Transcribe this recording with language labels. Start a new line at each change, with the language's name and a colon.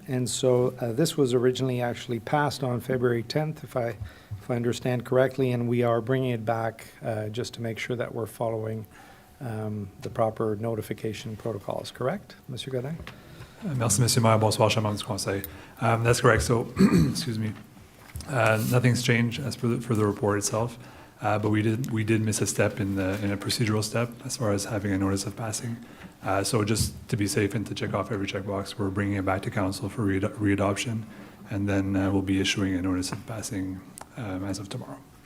English: And so this was originally actually passed on February 10th, if I understand correctly, and we are bringing it back just to make sure that we're following the proper notification protocols, correct, Monsieur Godin?
French: Merci, Monsieur le Maire. Bonsoir, chers membres du Conseil.
English: That's correct. So, excuse me. Nothing's changed as for the report itself, but we did miss a step in a procedural step as far as having a notice of passing. So just to be safe and to check off every checkbox, we're bringing it back to Council for readoption, and then we'll be issuing a notice of passing as of tomorrow.